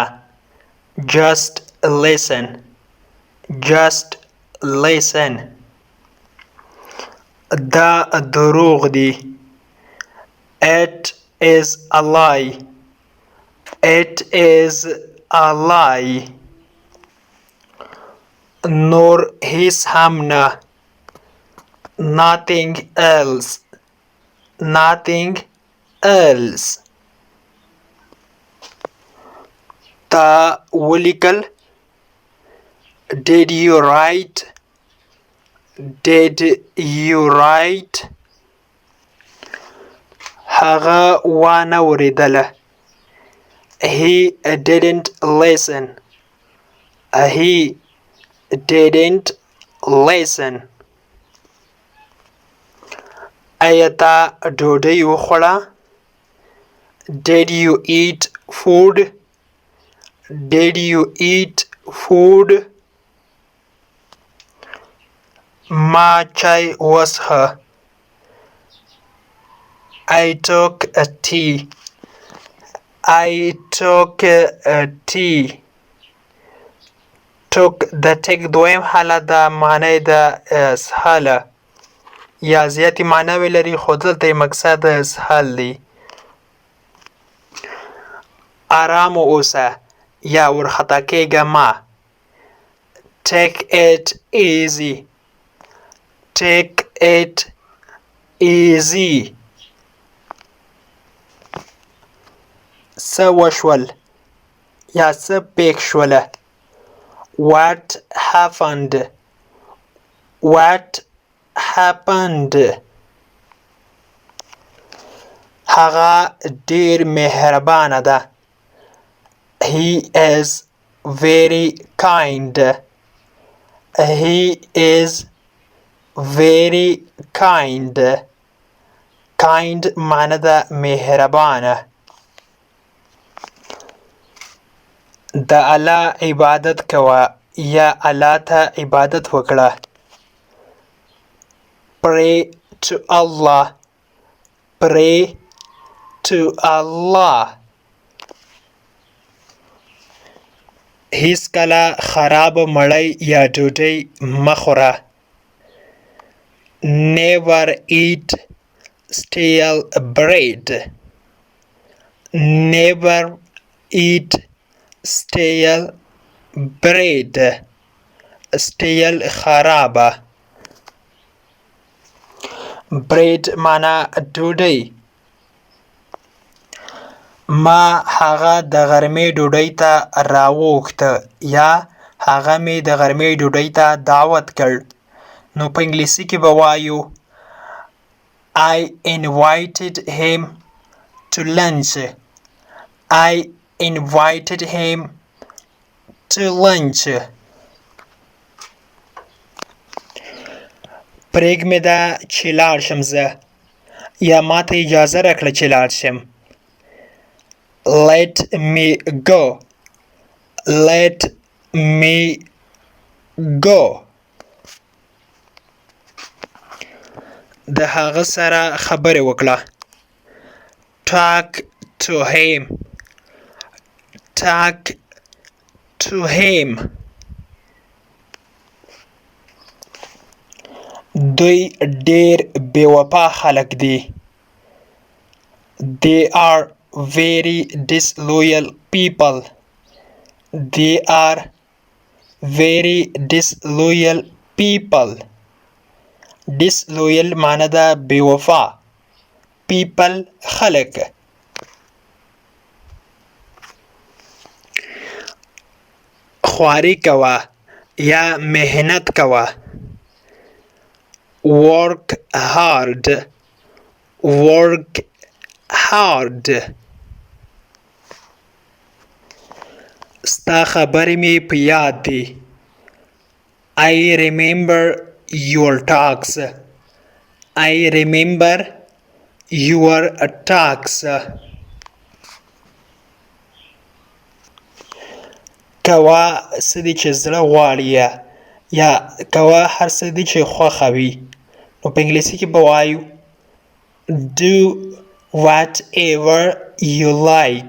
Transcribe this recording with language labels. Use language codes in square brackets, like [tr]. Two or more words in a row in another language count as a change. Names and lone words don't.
[en] just listen. just listen. [ps] دا دروغ دی. [en] it is a lie. it is a lie. [ps] نور هیڅ هم نه. [en] nothing else. nothing else. [ps] تا ولیکل. [en] did you write. did you write. [ps] هغه وانه ورېدله. [en] he didn't listen. he didn't listen. [ps] ایا تا ډوډۍ وخوړه. [en] did you eat food. did you eat food. [ps] ما چای وڅښه. [en] I took a tea. I took a tea. [ps] took د ټیک دویم حالت ده. معنی د اسهاله یا زیاتې معناوې لري خو دلته یې مقصد د اسهال دی. ارام اوسه یا ورخطا کېږه مه. [en] take it easy. take it easy. [ps] څه وشول یا څه پېښ شوله. [en] what happened. what happened. [ps] هغه ډیر مهربانه ده. [en] he is very kind. he is very kind. [ps] kind معنی ده مهربانه. د الله عبادت کوه یا الله ته عبادت وکړه. [en] pray to Allah. pray to Allah. [ps] هیڅ کله خراب مړۍ یا ډوډۍ مه خوره. [en] never eat stale bread. never eat stale bread stale خرابه bread [ps] معنا ډوډۍ ما هغه د غرمې ډوډۍ ته راوغوښته یا هغه مې د غرمې ډوډۍ ته دعوت کړ نو په انګلیسي کې به وایو [en] I invited him to lunch. I invited him to lunch. [ps] پرېږ مې ده چې لاړ شم زه یا ما ته اجازه راکړه چې لاړ شم [en] Let me go. Let me go. [ps] د هغه سره خبرې وکړه [en] Talk to him. Talk to him. [ps] دوی ډېر بې وفا خلک دي [en] They are very disloyal people. They are very disloyal people. [ps] Disloyal معنی ده بې وفا people خلک خواري کوه یا محنت کوه [en] Work hard. Work hard. [ps] ستا خبرې مې په یاد دي [en] I remember your talks. I remember your talks. [ps] کوه څه دي چې زړه غواړي یا کوه هر څه دي چې خوښه وي نو په انګلیسي کې به وایو [en] Do whatever you like.